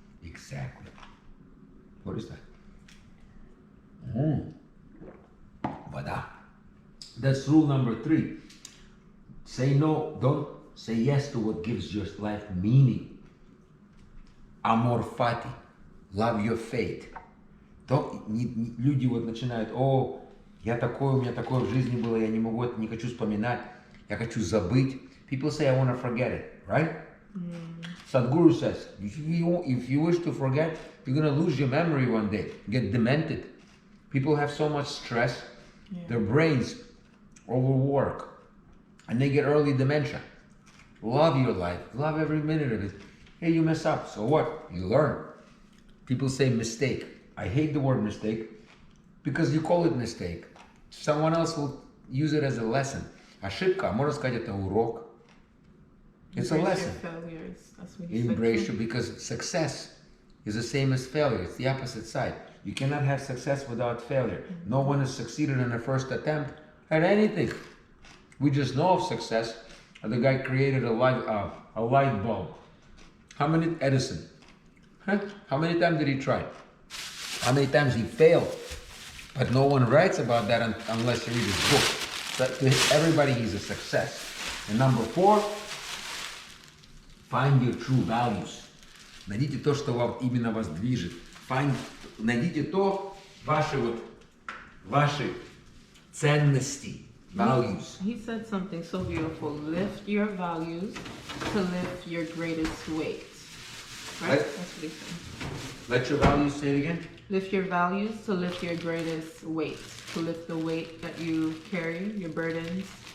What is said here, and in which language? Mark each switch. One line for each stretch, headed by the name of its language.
English: Exactly. What is that? Вода. That's rule number 3. Say no, don't say yes to what gives your life meaning. Amor fati. Love your fate.
Russian: Люди вот начинают, я такой, у меня такое в жизни было, я не могу это, не хочу вспоминать, я хочу забыть.
English: People say, I want to forget it, right? Sadhguru says, if you wish to forget, you're going to lose your memory one day, get demented. People have so much stress, their brains overwork, and they get early dementia. Love your life, love every minute of it. Hey, you mess up, so what? You learn. People say mistake. I hate the word mistake because you call it mistake. Someone else will use it as a lesson.
Russian: Ошибка, можно сказать, это урок.
English: It's a lesson. Embrace it, because success is the same as failure. It's the opposite side. You cannot have success without failure. No one has succeeded in the first attempt at anything. We just know of success. The guy created a light bulb. How many, Edison? How many times did he try? How many times he failed? But no one writes about that unless you read his book. But to everybody, he's a success. And number 4, find your true values.
Russian: Найдите то, что вам именно вас движет. Найдите то, ваши ценности, values.
English: He said something so beautiful. Lift your values to lift your greatest weight. Right? That's what he said. Let your values, say it again. Lift your values to lift your greatest weight. To lift the weight that you carry, your burdens.